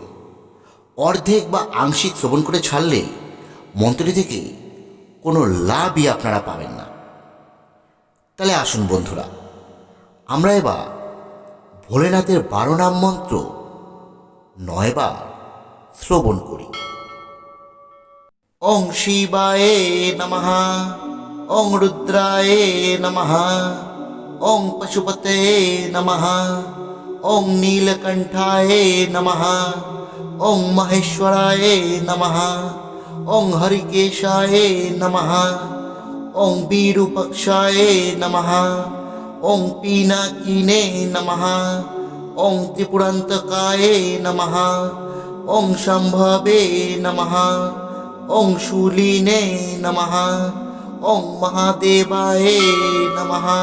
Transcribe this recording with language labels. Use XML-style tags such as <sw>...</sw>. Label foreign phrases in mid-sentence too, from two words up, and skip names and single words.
<bn>অর্ধেক বা আংশিক শ্রবণ করে ছাড়লে মন্ত্রটি থেকে কোনো লাভই আপনারা পাবেন না। তাহলে আসুন বন্ধুরা, আমরা এবার ভোলেনাথের 12 নাম মন্ত্র 9 বার শ্রবণ করি।</bn> <sa>ওং শিবায়ে নমঃ, ওং রুদ্রায়ে নমঃ, ওং পশুপতে নমঃ, ওং নীলকণ্ঠায়ে নমঃ, ওং মহেশ্বরায়ে নমঃ, ওং হরিকেশায়ে নমঃ, ওং বিরূপক্ষায়ে নমঃ, ওং পিনাকিনে নমঃ, ওং ত্রিপুরান্তকায়ে নমঃ, ওং শম্ভবে নমঃ, ওং শূলিনে নমঃ, ওং মহাদেবায়ে নমঃ,</sa>